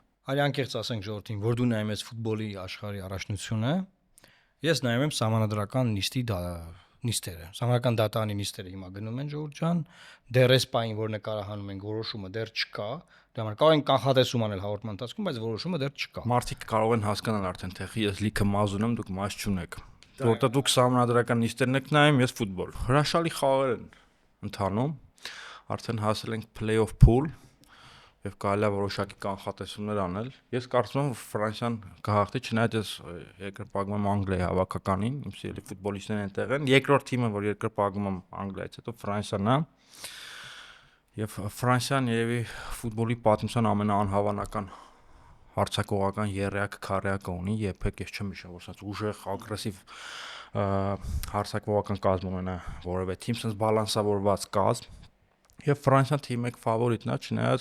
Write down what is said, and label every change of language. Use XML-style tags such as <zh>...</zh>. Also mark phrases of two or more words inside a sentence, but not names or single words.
<hy>Արի անկեղծ ասենք ժողովրդին, որ դու նայում ես ֆուտբոլի աշխարհի առաջնությունը, ես նայում եմ սահմանադրական նիստերը։ Սահմանադրական դատարանի նիստերը հիմա գնում են Ժողովուրդ ջան, դեռ էս պայն, որ նկարահանում են որոշումը դեռ չկա, դա համար կարող են կանխատեսում անել հաղորդման ընթացքում, բայց որոշումը դեռ չկա։ Մարդիկ կարող են հասկանալ արդեն, թե ես լիքը մազուն եմ, դուք մազ չունեք։ Որտեղ դուք սահմանադրական նիստերն եք նայում, ես ֆուտբոլ։ Հրաշալի խաղեր են ընթանում, արդեն հասել ենք</hy> <en>play-off pool</en> <hy>եւ կարելի է որոշակի կանխատեսումներ անել։ Ես կարծում եմ, որ Ֆրանսիան կհաղթի, չնայած ես երկրպագում եմ Անգլիայի հավաքականին, իմ սիրելի ֆուտբոլիստներն այնտեղ են։ Երկրորդ թիմը, որ երկրպագում եմ Անգլիայից հետո Ֆրանսիան է։ Եվ Ֆրանսիան երևի ֆուտբոլի պատմության ամենաանհավանական հարձակողական երրյակ քարյակը ունի, երբեք ես չեմ հիշում, որ ասած ուժեղ, ագրեսիվ հարձակողական կազմ ունենա որևէ թիմ, sense բալանսավորված կազմ։ Եվ Ֆրանսիան թիմի 1 ֆավորիտն է, չնայած</hy>